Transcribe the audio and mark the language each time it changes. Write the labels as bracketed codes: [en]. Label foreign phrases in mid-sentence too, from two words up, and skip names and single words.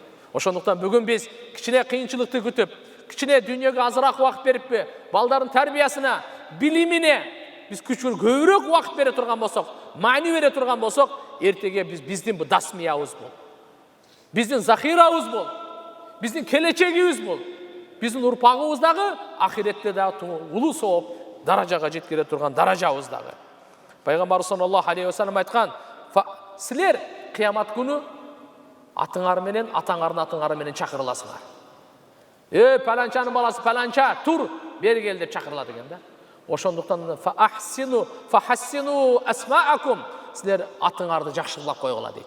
[ky] Ошондуктан бүгүн биз кичине кыйынчылыкты күтүп, кичине дүйнөгө азыраак убакыт бериппи, балдардын тарбиясына, билимине биз көбүрөөк убакыт бере турган болсок, маани бере турган болсок, эртеге биздин бу дасмиябыз бул. Биздин захирабыз бул. Биздин келечегибиз бул. Биздин урпагыбыз дагы ахиретте дагы улуу сооп даражага жеткире турган даражабыз дагы. Пайгамбар [ar] صلى الله عليه وسلم [ky] айткан, силер кыямат күнү атыңар менен, атаңардын атыңары менен чакырыласыңар. Паланчанын баласы паланча, тур, бери кел деп чакырылат экен да. Ошондуктан [ar] فأحسنوا أسماءكم, [ky] силер атыңарды жакшылап койгула дейт.